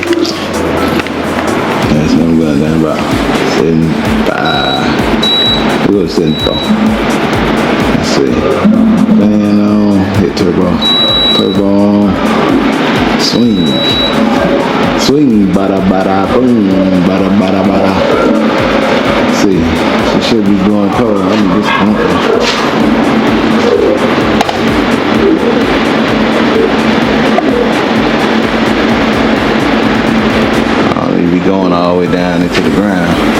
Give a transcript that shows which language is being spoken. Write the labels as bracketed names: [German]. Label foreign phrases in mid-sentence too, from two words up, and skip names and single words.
[English] That's what I'm going down about 75. We'll go to 74. Let's see. Fan on, hit turbo. Turbo on. Swing. Swing, bada bada boom, bada bada bada. See, she should be going cold. I'm disappointed. Oh, you be going all the way down into the ground.